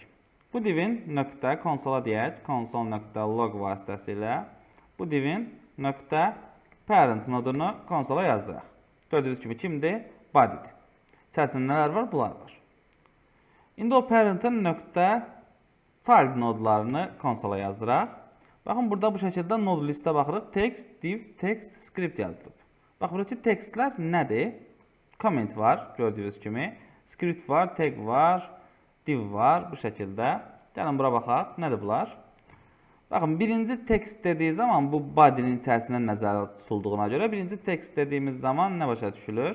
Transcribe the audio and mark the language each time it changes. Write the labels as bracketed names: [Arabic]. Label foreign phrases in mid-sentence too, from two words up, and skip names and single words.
[Azerbaijani] Bu divin nöqtə konsola deyək, console.log vasitəsilə bu divin nöqtə [English] parent nodunu [Azerbaijani] konsola yazdıraq. Gördüyünüz kimi kimdir? Body'dir. İçərisində nələr var? Bunlar var. İndi o parentin nöqtə [English] child nodlarını [Azerbaijani] konsola yazdıraq. Baxın, burada bu şəkildə [English] nod listə [Azerbaijani] baxırıq. [English] Text, div, text, script [Azerbaijani] yazılıb. Bax, buradakı textlər nədir? Comment var, gördüyünüz kimi. Script var, tag var, div var, bu şəkildə. Gəlin, bura baxaq. Nədir bunlar? Baxın, birinci text dediyi zaman bu body'nin içərisindən nəzərdə tutulduğuna görə birinci text dediyimiz zaman nə başa düşülür?